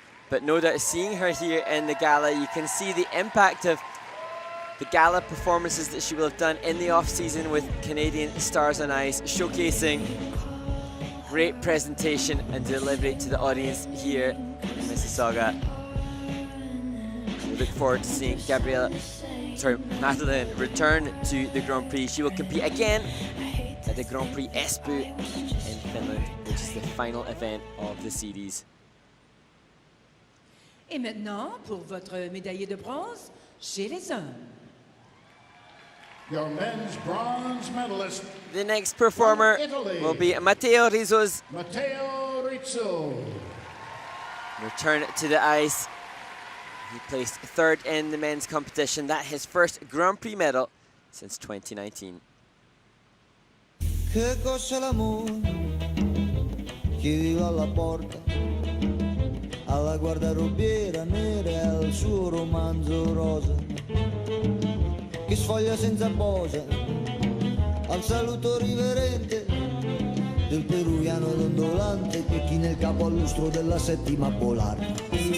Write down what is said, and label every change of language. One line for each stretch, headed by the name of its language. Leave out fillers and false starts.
English: But no doubt seeing her here in the gala, you can see the impact of the gala performances that she will have done in the off-season with Canadian Stars on Ice, showcasing great presentation and delivery to the audience here in Miississauga. We look forward to seeing Madeleine return to the Grand Prix. She will compete again at the Grand Prix Espoo in Finland, which is the final event of the series.
French: Et maintenant, pour votre médaillé de bronze, chez les hommes.
English: Your men's bronze medalist, The next performer will be Matteo Rizzo's Matteo Rizzo. return to the ice. He placed third in the men's competition. That his first Grand Prix medal since 2019.
Italian: Che cos'è l'amore? Chiedilo alla porta, alla guardarobiera nera e al suo romanzo rosa, che sfoglia senza posa, al saluto riverente del peruviano dondolante che china il capo al lustro della settima polare.